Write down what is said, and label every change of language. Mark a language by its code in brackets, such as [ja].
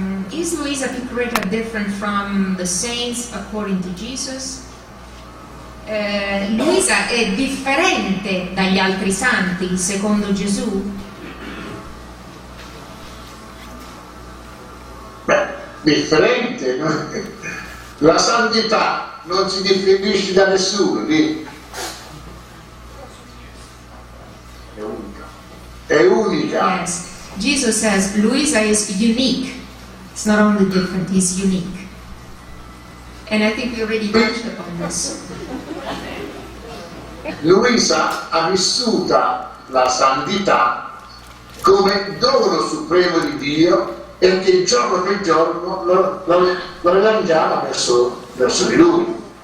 [en] Is Luisa Piccarreta different from the saints according to Jesus? [it] Luisa è differente dagli altri santi secondo Gesù? Beh, differente. La santità non si differisce da nessuno, lì. È unica. [en] Yes. Jesus says Luisa is unique. It's not only different, he's unique. And I think we already touched upon this. [it] Luisa ha vissuta la santità come dono supremo di Dio e che giorno per giorno lo rilanciava verso di Lui.